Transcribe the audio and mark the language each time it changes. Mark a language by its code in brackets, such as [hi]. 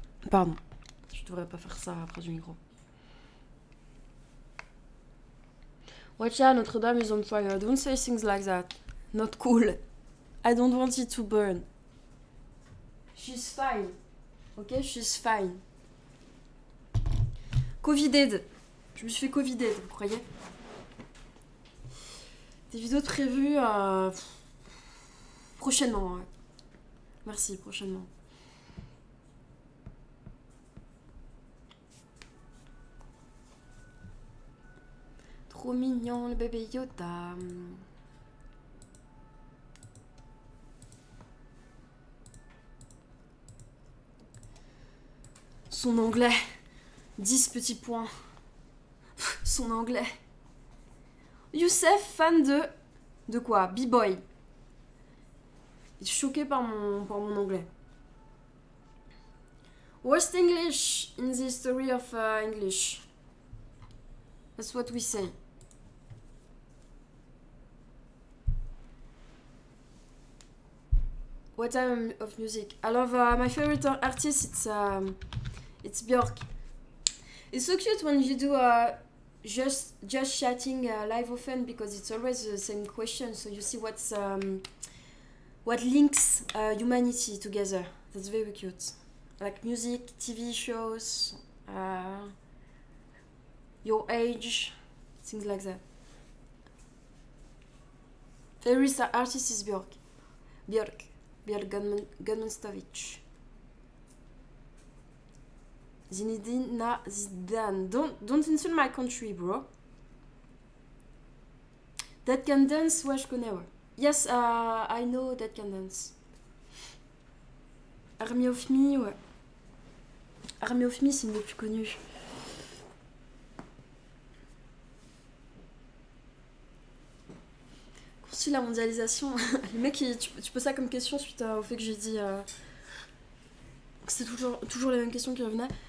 [fr] Pardon, je devrais pas faire ça après du micro. [en] Watch out, Notre-Dame is on fire. Don't say things like that. Not cool. I don't want it to burn. She's fine. Ok, she's fine. Covided. [fr] Je me suis fait covided, vous croyez? Des vidéos prévues prochainement. Ouais. Merci, prochainement. Trop mignon le bébé Yoda. Son anglais. 10 petits points. Son anglais. Youssef, fan de... De quoi? B-boy. Il est choqué par mon anglais. [en] Worst English in the history of English. That's what we say. What type of music? I love my favorite artist. It's Björk. It's so cute when you do just chatting live often because it's always the same question. So you see what links humanity together. That's very cute. Like music, TV shows, your age, things like that. Favorite artist is Björk. Björk Gunmonstovic. Zinedine Zidane. Don't insult my country, bro. [fr] Dead Can Dance, ouais, je connais, ouais. [en] Yes, I know Dead Can Dance. [fr] Army of Me, ouais. Army of Me, c'est une des plus connues. Poursuit la mondialisation. Le mec, tu poses ça comme question suite au fait que j'ai dit que c'est toujours les mêmes questions qui revenaient.